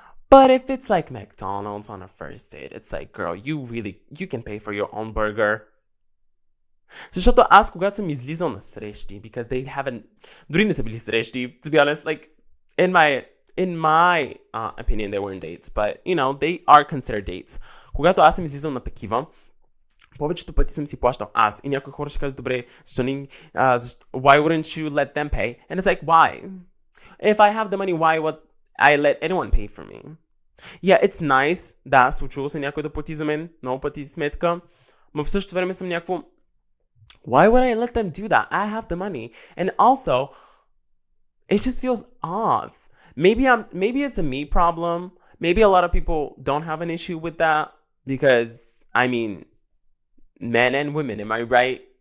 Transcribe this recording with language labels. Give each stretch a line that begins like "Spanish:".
English: But if it's like McDonald's on a first date, it's like, girl, you can pay for your own burger.
Bulgarian: Защото аз, когато съм излизал на срещи,
English: because they haven't,
Bulgarian: дори не са били срещи,
English: to be honest, like, in my opinion, they weren't dates, but, you know, they are considered dates.
Bulgarian: Когато аз съм излизал на такива, повечето пъти съм си плащал аз. И някои хора ще кажат, добре,
English: why wouldn't you let them pay? And it's like, why? If I have the money, why would I let anyone pay for me? Yeah, it's nice.
Bulgarian: Да, случило се някой да плати за мен, много пъти сметка, но в същото време съм някакво,
English: why would I let them do that? I have the money. And also, it just feels off. Maybe it's a me problem. Maybe a lot of people don't have an issue with that because, I mean, men and women, am I right?